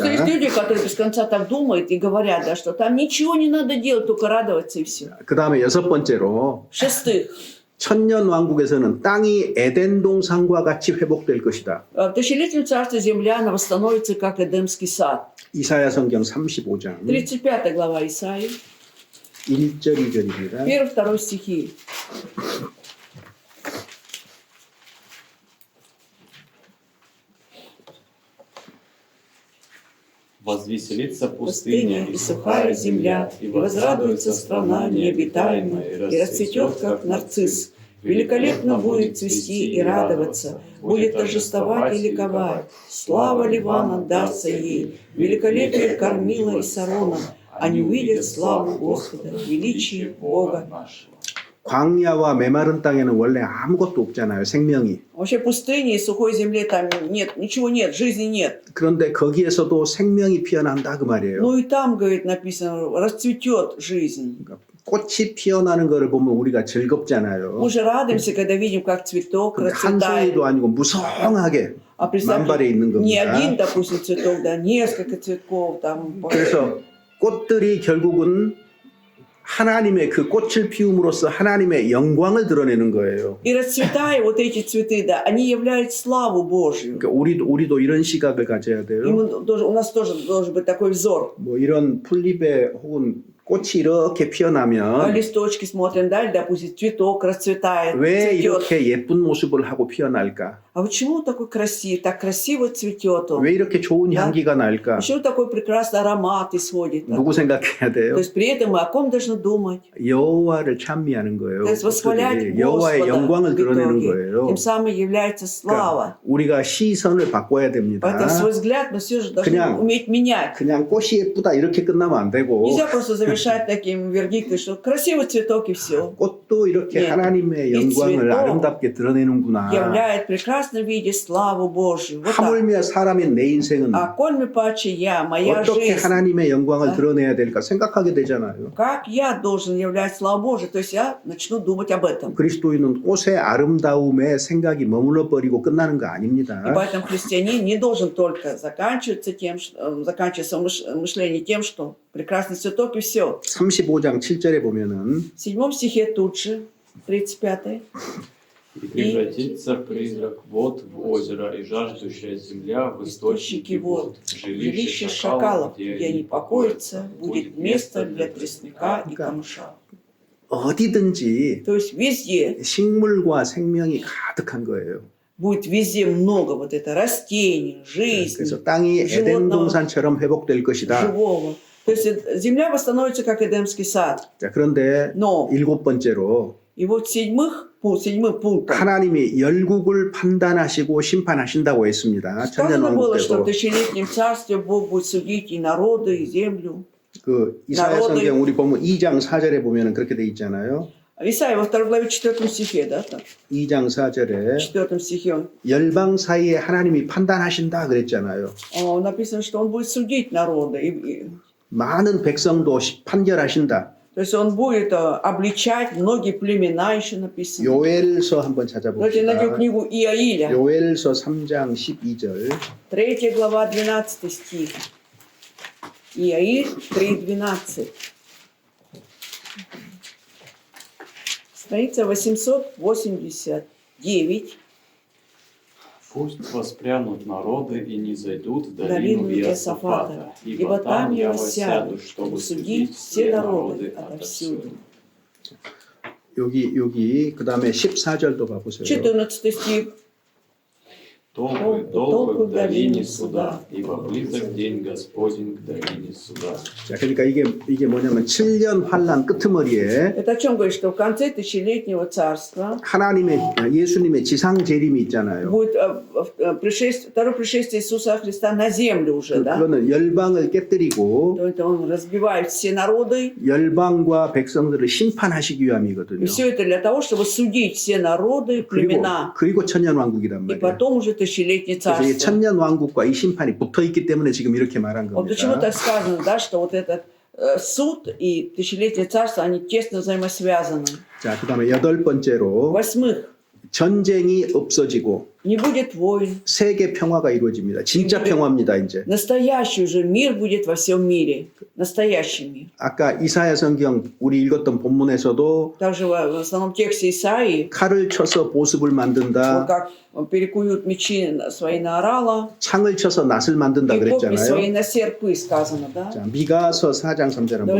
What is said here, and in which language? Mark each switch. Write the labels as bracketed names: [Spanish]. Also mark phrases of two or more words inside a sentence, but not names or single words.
[Russian] Просто есть люди, которые без конца так думают и говорят, да, что там ничего не надо делать, только радоваться и все. [Korean] 그 다음에 여섯 번째로 [Russian] В-шестых, [Korean] 천년 왕국에서는 땅이 에덴 동산과 같이 회복될 것이다. [Russian] в тысячелетнем царстве земля она восстановится, как Эдемский сад. [Korean] 이사야 성경 35장 [Russian] 35 глава Исаии, [Korean] 1절 2절입니다. [Russian] 1-2 стихи. Возвеселится Пустыня и сухая земля, и возрадуется страна необитаемая, и расцветет, как нарцисс. Великолепно будет цвести и радоваться, будет торжествовать и ликовать. Слава Ливана дастся ей, великолепие Кормила и Сарона. Они увидят славу Господа, величие Бога. [Korean] 광야와 메마른 땅에는 원래 아무것도 없잖아요. 생명이. [Russian] Вообще пустыни и сухой земле там нет, ничего нет, жизни нет. [Korean] 그런데 거기에서도 생명이 피어난다 그 말이에요. [Russian] Ну и там, говорит, написано, расцветет жизнь. [Korean] 그러니까 꽃이 피어나는 것을 보면 우리가 즐겁잖아요. [Russian] Мы же радуемся, когда видим, как цветок [Korean] 근데 한 [Russian] расцветает. [Korean] 송이도 아니고 무성하게 [Russian] А представьте, [Korean] 만발에 있는 [Russian] не [Korean] 겁니다. [Russian] один, допустим, цветок, да, несколько цветков там. [Korean] 그래서 꽃들이 결국은 하나님의 그 꽃을 피움으로써 하나님의 영광을 드러내는 거예요. [Russian] И расцветая вот эти цветы, да, они являют славу Божью. [Korean] 그러니까 우리도 이런 시각을 가져야 [Russian] И [Korean] 돼요. [Russian] у нас тоже должен быть такой взор. [Korean] 뭐 이런 풀잎에 혹은 꽃이 이렇게 [Russian] А [Korean] 피어나면 [Russian] листочки смотрим, да, допустим, цветок расцветает, [Korean] 왜 [Russian] цветет. [Korean] 이렇게 예쁜 모습을 하고 피어날까? [Russian] А почему такой красивый, так красиво цветет он? [Korean] 왜 이렇게 좋은 향기가 날까? [Russian] Почему такой прекрасный аромат исходит? [Korean] 누구 생각해야 돼요? [Russian] То есть при этом мы о ком должны думать? [Korean] 여호와를 찬미하는 거예요. [Russian] То есть восхвалять [Korean] 꽃들이 여호와의 [Russian] Господа [Korean] 영광을 [Russian] в [Korean] 드러내는 [Russian] итоге. [Korean] 거예요. [Russian] Тем самым является слава. [Korean] 그러니까 우리가 시선을 바꿔야 됩니다. [Russian] Поэтому свой взгляд мы все же должны [Korean] 그냥- [Russian] уметь менять. [Korean] 그냥 꽃이 예쁘다 이렇게 끝나면 안 되고 [Russian] Нельзя просто завершать таким вердиктом, что красивый цветок и все. [Korean] 꽃도 이렇게 [Russian] Нет. [Korean] 하나님의 이 영광을 [Russian] цветок [Korean] 아름답게 드러내는구나. [Russian] Являет в прекрасном виде славу Божью. Вот так. [Korean] 하물며 사람인 내 인생은 [Russian] А коль паче я, моя [Korean] 어떻게 [Russian] жизнь, [Korean] 하나님의 영광을 아. 드러내야 될까 생각하게 되잖아요. [Russian] как я должен являть славу Божию? То есть я начну думать об этом. [Korean] 그리스도인은 꽃의 아름다움에 생각이 머물러 버리고 끝나는 거 [Russian] И [Korean] 아닙니다. [Russian] поэтому христианин не должен только заканчивать свое мышление тем, что прекрасный цветок и все. [Korean] 35장 7절에 보면은 [Russian] В 7 стихе тут же, 35. И превратится призрак вод в озеро, и жаждущая земля в источники вод. Жилище шакалов, где они покоятся, будет место для тростника и камыша. [Korean] 어디든지 [Russian] То есть везде, [Korean] 식물과 생명이 가득한 거예요. [Russian] будет везде много вот это растений, жизни, [Korean] 그래서 땅이 에덴 [Russian] животного, [Korean] 동산처럼 회복될 것이다. [Russian] живого. То есть земля восстановится, как Эдемский сад. [Korean] 자, 그런데 [Russian] Но, [Korean] 일곱 번째로 [Russian] и вот седьмым пунктом [Korean] 하나님이 열국을 판단하시고 심판하신다고 했습니다. 천년 [Russian] сказано [Korean] 왕국 [Russian] было, что в [Korean] 때도. [Russian] тысячелетнем царстве Бог будет судить и народы, и землю. [Korean] 그 이사야 [Russian] народы. [Korean] 성경 우리 보면 2장 4절에 보면은 그렇게 돼 있잖아요. [Russian] Исайя во 2 главе 4 стихе, да, так? [Korean] 2장 4절에 [Russian] В 4 стихе [Korean] 열방 사이에 하나님이 판단하신다 그랬잖아요. [Russian] написано, что он будет судить народы. [Korean] 많은 백성도 판결하신다. [Russian] То То есть он будет обличать многие племена, еще написано. [Korean] 요엘서 한번 [Russian] Давайте найдем [Korean] 찾아봅시다. [Russian] книгу Иаиля, [Korean] 요엘서 3장 12절. [Russian] 3 глава, 12 стих. Иаиль 3:12. Страница 889. Пусть воспрянут народы и не зайдут в Долину долину Иосафата, ибо там я воссяду, чтобы судить все народы отовсюду. [Korean] 여기 그다음에 14절도 봐 보세요. [Russian] 14 стих. Толпы в долине суда, ибо близок день Господень к долине суда. [Korean] 자, 그러니까 이게 뭐냐면 7년 환란 끄트머리에 [Russian] Это о чем говорит, что в конце тысячелетнего царства [Korean] 예수님의 지상 재림이 있잖아요. [Russian] будет второе пришествие Иисуса Христа на землю уже, да? [Korean] 그거는 열방을 깨뜨리고 [Russian] То есть он разбивает все народы, [Korean] 열방과 백성들을 심판하시기 [Russian] и [Korean] 위함이거든요. [Russian] все это для того, чтобы судить все народы, племена, [Korean] 그리고 천년 왕국이란 [Russian] и [Korean] 말이에요. [Russian] потом уже тысячелетнее [Korean] 그래서 이 [Russian] царство. [Korean] 천년 왕국과 이 심판이 붙어 있기 때문에 지금 이렇게 말한 [Russian] Вот почему [Korean] 겁니다. [Russian] так сказано, да, что вот этот суд и тысячелетнее царство, они тесно взаимосвязаны. [Korean] 자, 그다음에 여덟 번째로 [Russian] Восьмых, [Korean] 전쟁이 없어지고 [Russian] не будет войн. [Korean] 세계 평화가 이루어집니다. 진짜 평화입니다, 이제. [Russian] Настоящий уже мир будет во всем мире. Настоящий мир. [Korean] 아까 이사야 성경 우리 읽었던 본문에서도 [Russian] Также в основном тексте Исаии, [Korean] 칼을 쳐서 보습을 [Russian] вот [Korean] 만든다, [Russian] как перекуют мечи свои на орала, [Korean] 창을 쳐서 낫을 만든다 [Russian] и копья свои [Korean] 그랬잖아요. [Russian] на серпы, сказано, да? [Korean] 자, 미가서 4장 3절 한번